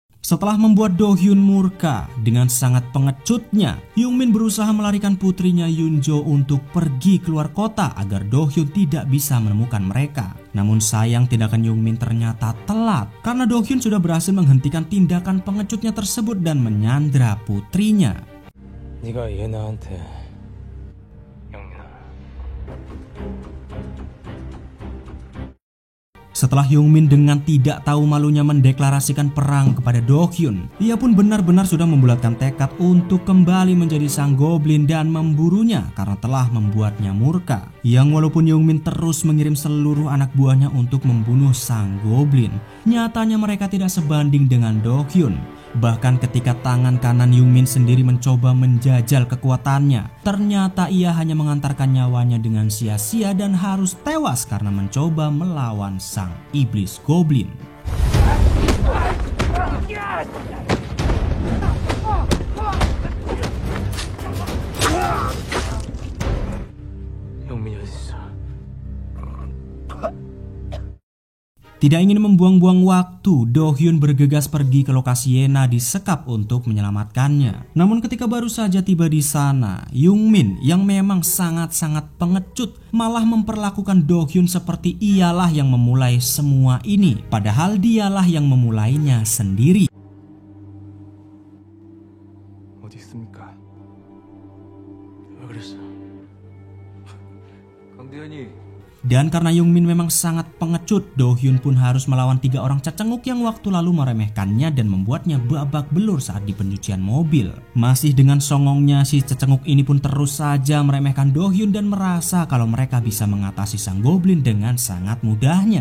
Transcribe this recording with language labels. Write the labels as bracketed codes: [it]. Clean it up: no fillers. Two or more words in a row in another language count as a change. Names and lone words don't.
[id] Setelah membuat Do Hyun murka, dengan sangat pengecutnya, Youngmin berusaha melarikan putrinya Yoonjo untuk pergi keluar kota agar Do Hyun tidak bisa menemukan mereka. Namun sayang tindakan Youngmin ternyata telat karena Do Hyun sudah berhasil menghentikan tindakan pengecutnya tersebut dan menyandra putrinya. [ko] 네가 예나한테 영민아. [id] Setelah Youngmin dengan tidak tahu malunya mendeklarasikan perang kepada Do Hyun, ia pun benar-benar sudah membulatkan tekad untuk kembali menjadi sang goblin dan memburunya karena telah membuatnya murka. Yang walaupun Youngmin terus mengirim seluruh anak buahnya untuk membunuh sang goblin, nyatanya mereka tidak sebanding dengan Do Hyun. Bahkan ketika tangan kanan Youngmin sendiri mencoba menjajal kekuatannya, ternyata ia hanya mengantarkan nyawanya dengan sia-sia dan harus tewas karena mencoba melawan sang iblis goblin. [ko] 영민이 어딨어? [id] Tidak ingin membuang-buang waktu, Do Hyun bergegas pergi ke lokasi Yena disekap untuk menyelamatkannya. Namun ketika baru saja tiba di sana, Youngmin yang memang sangat-sangat pengecut malah memperlakukan Do Hyun seperti ialah yang memulai semua ini, padahal dialah yang memulainya sendiri. [ko] 어디 있습니까? 왜 그랬어? 강대현이 [id] Dan karena Youngmin memang sangat pengecut, Do Hyun pun harus melawan 3 orang cecenguk yang waktu lalu meremehkannya dan membuatnya babak belur saat di pencucian mobil. Masih dengan songongnya, si cecenguk ini pun terus saja meremehkan Do Hyun dan merasa kalau mereka bisa mengatasi sang goblin dengan sangat mudahnya.